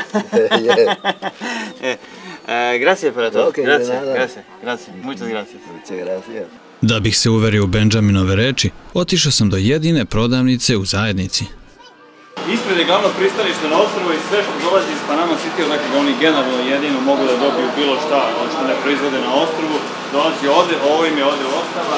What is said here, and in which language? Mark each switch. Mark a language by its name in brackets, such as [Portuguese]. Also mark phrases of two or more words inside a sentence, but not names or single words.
[Spanish] Gracias por todo. Okay, gracias. Muchas gracias. Muchas gracias. [Serbian] Da bih se uverio u Benjaminove reči, otišao sam do jedine prodavnice u zajednici. Ispred je glavno pristanište na ostrvu i sve što dolazi iz Panama City, dakle da oni generalno jedino mogu da dobiju bilo šta, ono što ne proizvode na ostrvu, dolazi ovde, ovo im je ovde ostava.